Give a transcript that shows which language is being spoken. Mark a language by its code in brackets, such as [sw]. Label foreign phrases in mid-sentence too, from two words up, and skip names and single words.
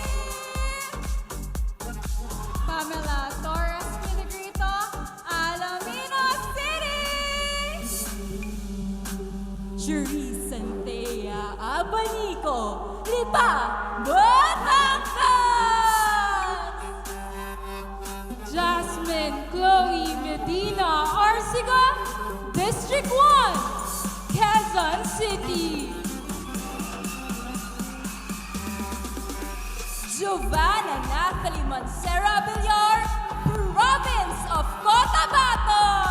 [en] Pamela Torres Pinagrito, Alomino City. Cherie Santea Abanico, Lipa, Batangas. Jasmine Chloe Medina Arsiga, District 1, Quezon City. Giovanna Nathalie Mancera Villar, Province of Cotabato.